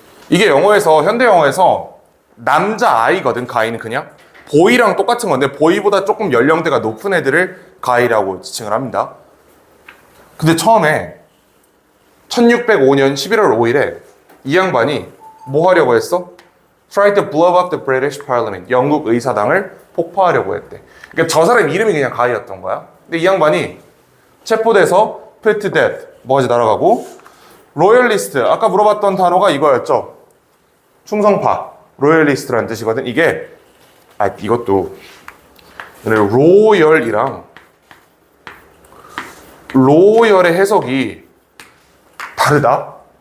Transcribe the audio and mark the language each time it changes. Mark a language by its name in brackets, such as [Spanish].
[Korean] 이게 영어에서, 현대 영어에서 남자 아이거든, 가이는 그냥. 보이랑 똑같은 건데, 보이보다 조금 연령대가 높은 애들을 가이라고 지칭을 합니다. 근데 처음에 1605년 11월 5일에 이 양반이 뭐 하려고 했어? [English] Try to blow up the British Parliament. [Korean] 영국 의사당을 폭파하려고 했대. 그러니까 저 사람 이름이 그냥 가이였던 거야. 근데 이 양반이 체포돼서 [English] put to death. [Korean] 뭐가지 날아가고, 로열리스트. 아까 물어봤던 단어가 이거였죠. 충성파. 로열리스트라는 뜻이거든. 이게, 이것도 로열이랑 로열의 해석이 다르다.